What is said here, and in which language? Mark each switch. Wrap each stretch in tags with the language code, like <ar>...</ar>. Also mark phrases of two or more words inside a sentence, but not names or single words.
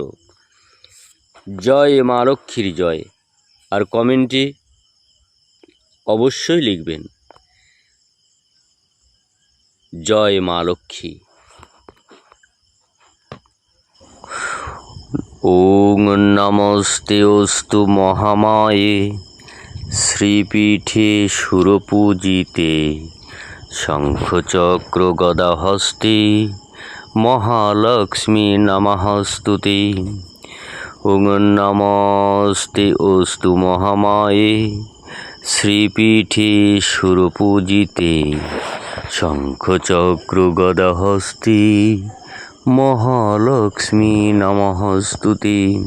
<bn>জয় মা লক্ষ্মীর জয়। আর কমেন্টে অবশ্যই লিখবেন জয় মা লক্ষ্মী।</bn> <sa>ওং নমস্তেস্তু মহামায়ে শ্রীপীঠে সুরপূজিতে শঙ্খচক্র গদাহস্তে মহালক্ষ্মী নমস্তুতে। ওং নমস্তেস্তু মহামায়ে শ্রীপীঠে সুরপূজিতে শঙ্খচক্র গদাহস্তে মহালক্ষ্মী নমস্তুতে।</sa>